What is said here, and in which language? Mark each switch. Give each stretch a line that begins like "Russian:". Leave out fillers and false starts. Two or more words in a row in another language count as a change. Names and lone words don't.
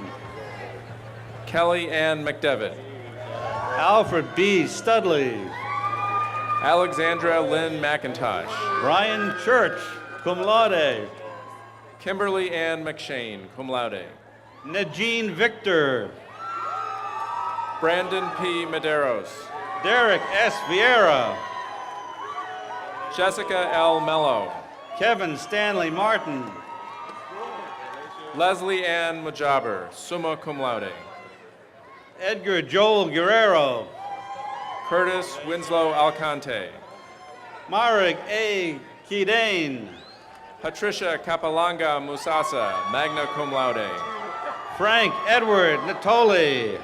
English: Kelly Ann McDevitt. Alfred B. Studley. Alexandra Lynn McIntosh. Ryan Church,
Latin: cum laude.
English: Kimberly Ann McShane,
Latin: cum laude.
English: Najeen Victor. Brandon P. Medeiros. Derek S. Vieira. Jessica L. Mello. Kevin Stanley Martin. Leslie Ann Mujaber,
Latin: summa cum laude.
English: Edgar Joel Guerrero. Curtis Winslow Alcante. Marek A. Kidane. Patricia Capalanga Musasa,
Latin: magna cum laude.
English: Frank Edward Natoli.